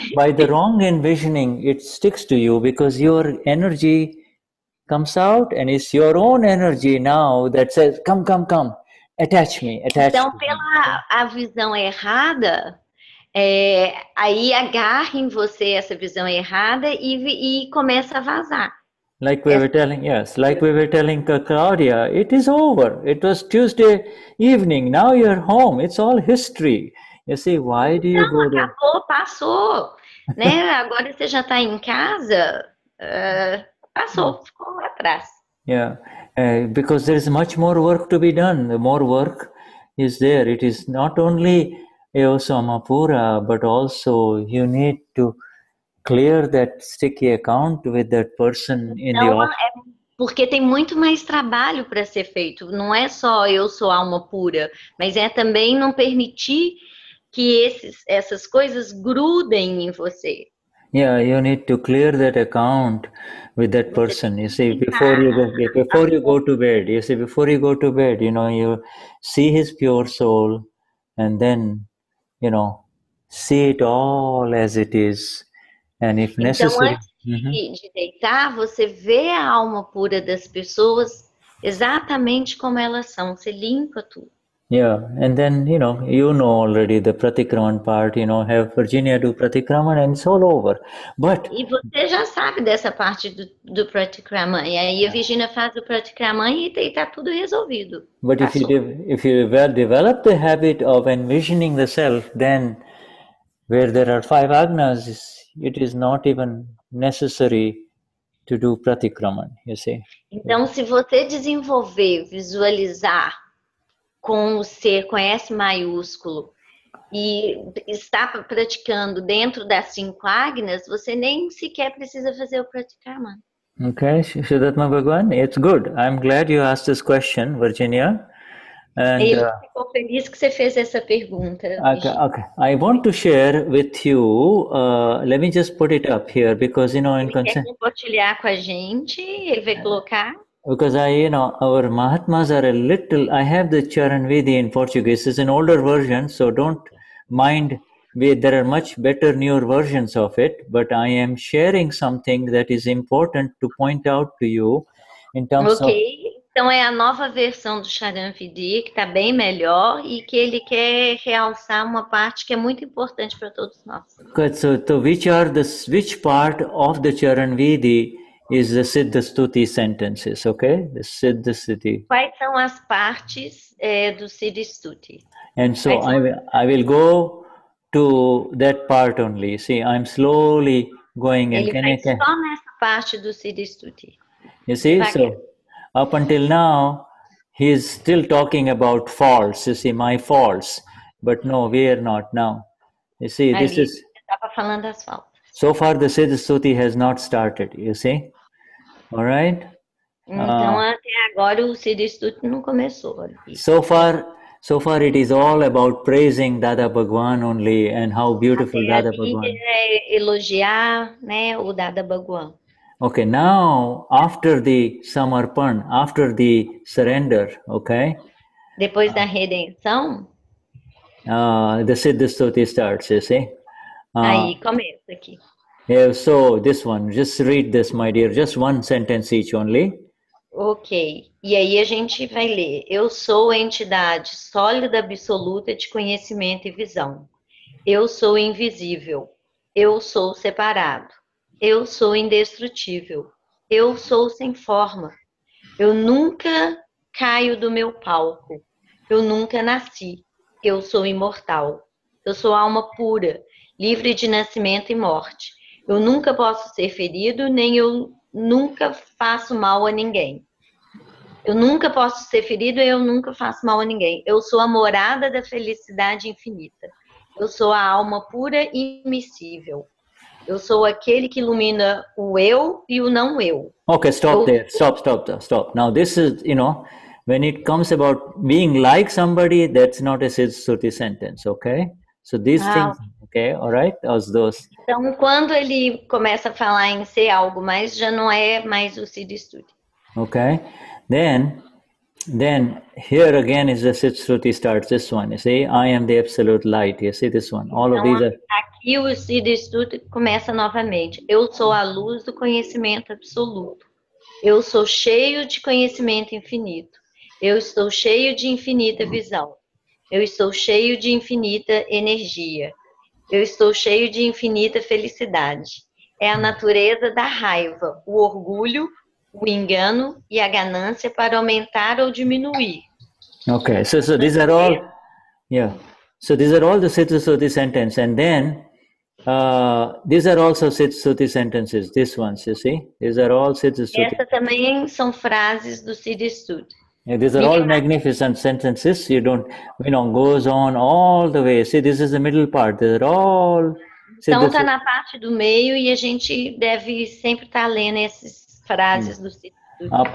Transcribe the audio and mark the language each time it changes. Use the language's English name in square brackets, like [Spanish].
[English] By the wrong envisioning, it sticks to you because your energy comes out and it's your own energy now that says, come, attach me. [Portuguese] Então, pela a visão errada, aí agarra em você essa visão errada e começa a vazar. [English] Like we were telling Claudia, it is over. It was Tuesday evening. Now you're home. It's all history. You see, why do you go there? [Portuguese] Acabou, passou. Né? Agora você já está em casa, passou, ficou lá atrás. [English] Yeah, because there is much more work to be done. The more work is there. It is not only [Portuguese] Eosamapura, [English] but also you need to clear that sticky account with that person in the office. [Portuguese] Porque tem muito mais trabalho para ser feito. Não é só eu sou alma pura, mas é também não permitir que essas coisas grudem em você. [English] Yeah, you need to clear that account with that person. You see, before you go to bed, you you see his pure soul, and then, see it all as it is, and if necessary. [Portuguese] Então, antes de deitar, você vê a alma pura das pessoas exatamente como elas são. Você limpa tudo. [English] Yeah, and then, you know already the Pratikraman part, have Virginia do Pratikraman and it's all over. But [Portuguese] E você já sabe dessa parte do Pratikraman. E aí a Virginia faz o Pratikraman e está tudo resolvido. [English] But if you develop the habit of envisioning the self, then where there are 5 agnas, it is not even necessary to do Pratikraman, you see. [Portuguese] Então, se você desenvolver, visualizar com o ser, com S maiúsculo, e está praticando dentro das 5 agnas, você nem sequer precisa fazer o Pratikraman. [English] Okay, Vishuddhatma Bhagwan, it's good. I'm glad you asked this question, Virginia. And, [Portuguese] Ele ficou feliz que você fez essa pergunta. [English] Okay. I want to share with you, let me just put it up here, because, in [Portuguese] Ele quer compartilhar com a gente, ele vai colocar. [English] Because our Mahatmas are I have the Charan Vidi in Portuguese. It's an older version, so don't mind. There are much better, newer versions of it, but I am sharing something that is important to point out to you in terms of... [Portuguese] Então é a nova versão do Charan Vidi, que está bem melhor e que ele quer realçar uma parte que é muito importante para todos nós. [English] Good. So which part of the Charan Vidi is the Siddha Stuti sentences, okay? The Siddha Stuti. [Portuguese] Quais são as partes do Siddha Stuti? [English] And so I will go to that part only. See, I'm slowly going. [Portuguese] Ele vai só nessa parte do Siddha Stuti. [English] You see, so up until now, he is still talking about faults. You see, my faults. But no, we are not now. You see, this is... [Portuguese] Estava falando das faltas. [English] So far, the Siddha Stuti has not started, you see? All right? [Portuguese] Então, até agora, o Siddha Stuti não começou. [English] So far, So far it is all about praising Dada Bhagwan only and how beautiful [Portuguese] Até Dada ali Bhagwan. é elogiar, né, o Dada Bhagwan. [English] Okay, now after the Samarpan, after the surrender, okay, [Portuguese] Depois da redenção, [English] the Siddha Stuti starts, you see. [Portuguese] aí começa aqui. [English] Yeah, so this one, just read this, my dear, just one sentence each only. [Portuguese] Ok. E aí a gente vai ler. Eu sou a entidade sólida absoluta de conhecimento e visão. Eu sou invisível. Eu sou separado. Eu sou indestrutível. Eu sou sem forma. Eu nunca caio do meu palco. Eu nunca nasci. Eu sou imortal. Eu sou alma pura, livre de nascimento e morte. Eu nunca posso ser ferido, nem eu nunca faço mal a ninguém. Eu nunca posso ser ferido e eu nunca faço mal a ninguém. Eu sou a morada da felicidade infinita. Eu sou a alma pura e imissível. Eu sou aquele que ilumina o eu e o não eu. [English] Okay, stop there. Stop. Now this is, when it comes about being like somebody, that's not a Siddha Stuti sentence, okay? So these things, okay, all right? Those. [Portuguese] Então, quando ele começa a falar em ser algo mais, já não é mais o Siddha Stuti. [English] Okay, then here again is the Siddha Stuti starts, this one, you see, I am the absolute light, you see this one, all of these are... [Portuguese] Aqui o Siddha Stuti começa novamente. Eu sou a luz do conhecimento absoluto. Eu sou cheio de conhecimento infinito. Eu estou cheio de infinita visão. Eu estou cheio de infinita energia. Eu estou cheio de infinita felicidade. É a natureza da raiva, o orgulho, o engano e a ganância para aumentar ou diminuir. [English] Okay, so these are all, so these are all the Siddha Stuti sentences, and then these are also Siddha Stuti sentences, these ones, you see, these are all Siddha Stuti. [Portuguese] Essas também são frases do Siddha Stuti. [English] Yeah, these are all magnificent sentences. You don't, goes on all the way. See, this is the middle part. They're all... [Portuguese] Então está na parte do meio e a gente deve sempre estar lendo essas frases do Siddha Stuti.